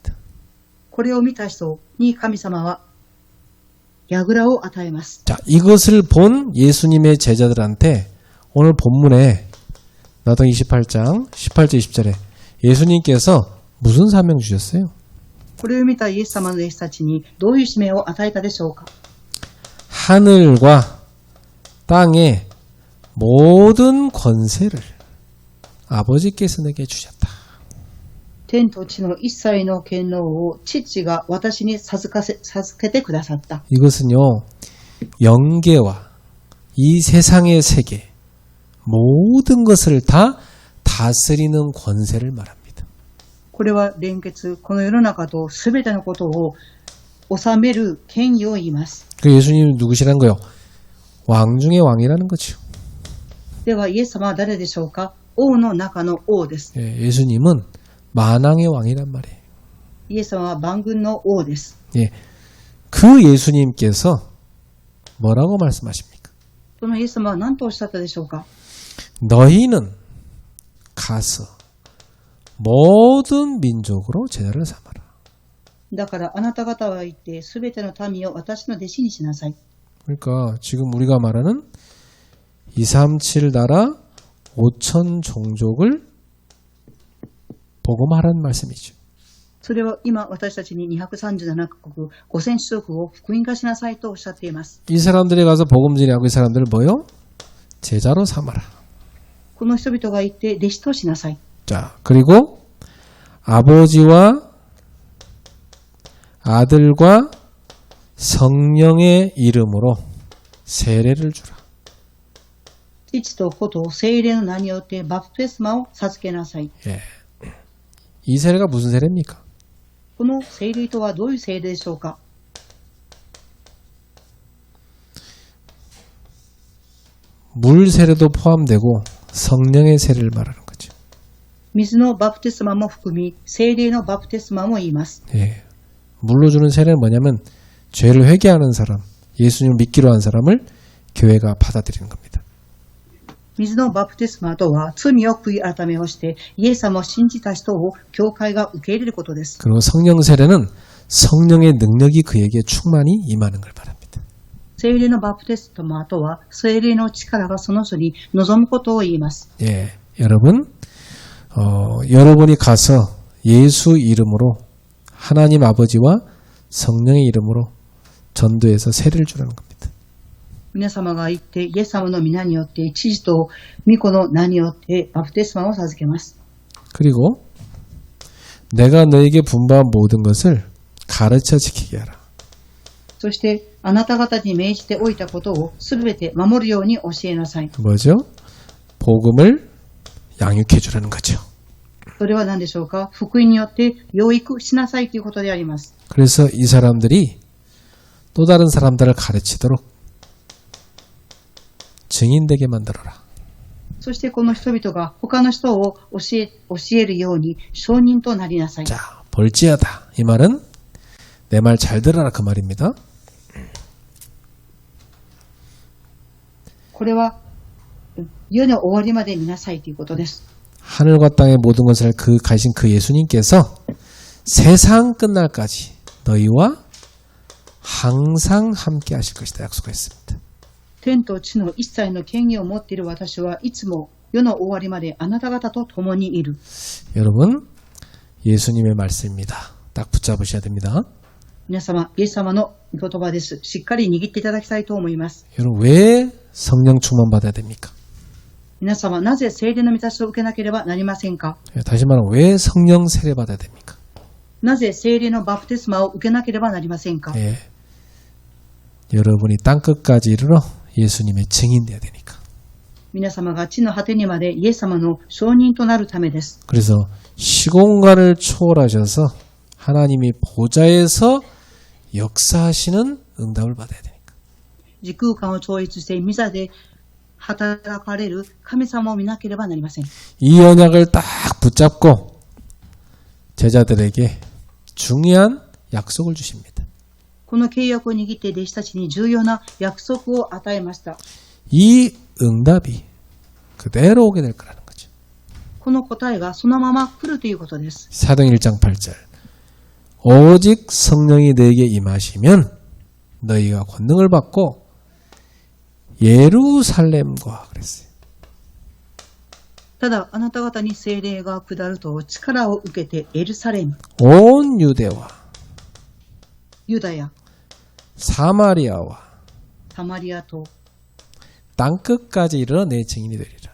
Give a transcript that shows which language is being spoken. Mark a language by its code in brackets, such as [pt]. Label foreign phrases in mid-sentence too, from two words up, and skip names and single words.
[ja] これを見た人に神様は櫓を与えます。 [ko] 자, 이것을 본 예수님의 제자들한테 오늘 본문에 마태복음 28장 18절 20절에 예수님께서 무슨 사명 주셨어요? [ja] これを見たイエス様の弟子たちにどういう使命を与えたでしょうか。 [ko] 하늘과 땅의 모든 권세를 아버지께서 내게 주셨다. [ja] 天と地の一切の権能を父が私に授けてくださった。 [ko] 이것은요, 영계와 이 세상의 세계, 모든 것을 다 다스리는 권세를 말합니다. [ja] これは連結、この世の中とすべてのことを治める権威を言います。 [ko] 그 예수님이 누구시라는 거요? 왕 중의 왕이라는 거죠. [ja] ではイエス様は誰でしょうか。王の中の王です。 [ko] 예수님은 만왕의 왕이란 말이에요. [ja] イエス様は万軍の王です。 [ko] 그 예수님께서 뭐라고 말씀하십니까? [ja] そのイエス様は何とおっしゃったでしょうか。 [ko] 너희는 가서 모든 민족으로 제자를 삼아라. [ja] だからあなた方は行ってすべての民を私の弟子にしなさい。 [ko] 그러니까 지금 우리가 말하는 237 나라 5천 종족을 복음하라는 말씀이죠. [ja] それは今私たちに237カ国5000種族を福音化しなさいとおっしゃっています。 [ko] 이 사람들이 가서 복음 전하고 이 사람들을 뭐요? 제자로 삼아라. [ja] この人々が行って弟子としなさい。 [ko] 자, 그리고 아버지와 아들과 성령의 이름으로 세례를 주라. [ja] 父と子と聖霊の名によってバプテスマを授けなさい。 [ko] 예. 이 세례가 무슨 세례입니까? [ja] この聖霊とはどういう聖霊でしょうか。 [ko] 물 세례도 포함되고 성령의 세례를 말하는 거죠. [ja] 水のバプテスマも含み、聖霊のバプテスマも言います。 [ko] 예. 물로 주는 세례는 뭐냐면 죄를 회개하는 사람, 예수님을 믿기로 한 사람을 교회가 받아들이는 겁니다. [ja] 水のバプテスマとは罪を悔い改めをしてイエス様を信じた人を教会が受け入れることです。 [ko] 그리고 성령 세례는 성령의 능력이 그에게 충만히 임하는 걸 말합니다. [ja] 聖霊のバプテスマとは聖霊の力がその人に望むことを言います。 [ko] 예, 여러분, 여러분이 가서 예수 이름으로 하나님 아버지와 성령의 이름으로 전도해서 세례를 주라는 겁니다. [ja] 皆様が行ってイエス様の皆によって父と御子の名によってバプテスマを授けます。 [ko] 그리고 내가 너에게 분부한 모든 것을 가르쳐 지키게 하라. [ja] そしてあなた方に命じておいたことをすべて守るように教えなさい。 [ko] 뭐죠? 복음을 양육해 주라는 거죠. [ja] それは何でしょうか。福音によって養育しなさいということであります。 [ko] 그래서 이 사람들이 또 다른 사람들을 가르치도록 증인되게 만들어라. [ja] そしてこの人々が他の人を教えるように証人となりなさい。 [ko] 자, 볼지어다. 이 말은 내 말 잘 들어라 그 말입니다. [ja] これは世の終わりまで見なさいということです。 [ko] 하늘과 땅의 모든 것을 가신 그 예수님께서 세상 끝날까지 너희와 항상 함께 하실 것이다 약속했습니다. [ja] 天と地の一切の権威を持っている私はいつも世の終わりまであなた方と共にいる。 [ko] 여러분, 예수님의 말씀입니다. 딱 붙잡으셔야 됩니다. [ja] 皆様、イエス様の御言葉です。しっかり握っていただきたいと思います。 [ko] 여러분, 왜 성령 충만 받아야 됩니까? [ja] 皆様、なぜ聖霊の満たしを受けなければなりませんか。 [ko] 다시 말하면 왜 성령 세례 받아야 됩니까? [ja] なぜ聖霊のバプテスマを受けなければなりませんか。 [ko] 예. 여러분이 땅끝까지 이르러 예수님의 증인 돼야 되니까. [ja] 皆様が地の果てにまでイエス様の証人となるためです。 [ko] 그래서 시공간을 초월하셔서 하나님이 보좌에서 역사하시는 응답을 받아야 되니까. [ja] 時空間を超越して御座で働かれる神様を見なければなりません。 [ko] 이 언약을 딱 붙잡고 제자들에게 중요한 약속을 주십니다. [ja] この契約を握って弟子たちに重要な約束を与えました。 [ko] 이 응답이 그대로 오게 될 거라는 거죠. [ja] この答えがそのまま来るということです。 [ko] 사도행 1장 8절 오직 성령이 너에게 임하시면 너희가 권능을 받고 예루살렘과 그랬어요. [ja] ただあなた方に聖霊が下ると力を受けてエルサレム、 [ko] 온 유대와 [ja] ユダヤ、 [ko] 사마리아와 [ja] サマリアと [ko] 땅끝까지 이르러 내 증인이 되리라.